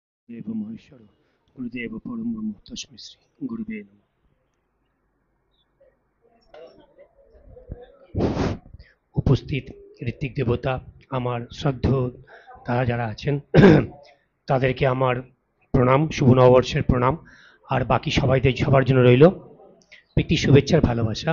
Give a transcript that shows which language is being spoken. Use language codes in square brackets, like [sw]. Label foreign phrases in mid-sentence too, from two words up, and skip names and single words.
[sa] देव महेश्वर गुरुदेव परम ब्रह्म तस्मै श्री गुरुवे नमः। [bn] উপস্থিত ঋত্বিক দেবতা, আমার শ্রদ্ধেয় তারা যারা আছেন তাদেরকে আমার প্রণাম, শুভ নববর্ষের প্রণাম। আর বাকি সবার জন্য রইল প্রীতি, শুভেচ্ছার ভালোবাসা।